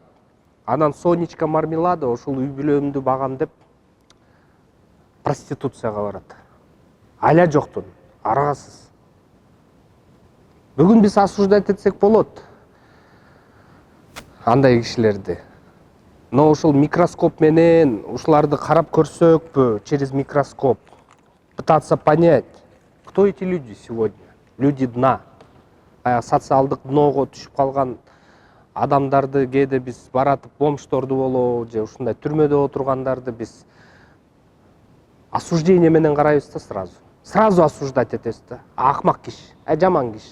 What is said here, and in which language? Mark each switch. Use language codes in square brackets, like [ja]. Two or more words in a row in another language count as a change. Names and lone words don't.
[ky] Анан Сонечка Мармеладова ушул үй бүлөмдү багам деп проституцияга барат. Айла жоктун, арагасыз. Бүгүн биз осуждать этсек болот андай кишилерди. [ru] Но [ky] ушул микроскоп менен ушуларды карап көрсөкпү [ru] через микроскоп, пытаться понять, кто эти люди сегодня, люди дна. [ky] Социалдык дноого түшүп калган адамдарды кээде биз баратып бомжторду болобу же ушундай түрмөдө отургандарды биз осуждение менен карайбыз да [ru] сразу осуждать [ky] этебиз да. Акмак киши, жаман киши.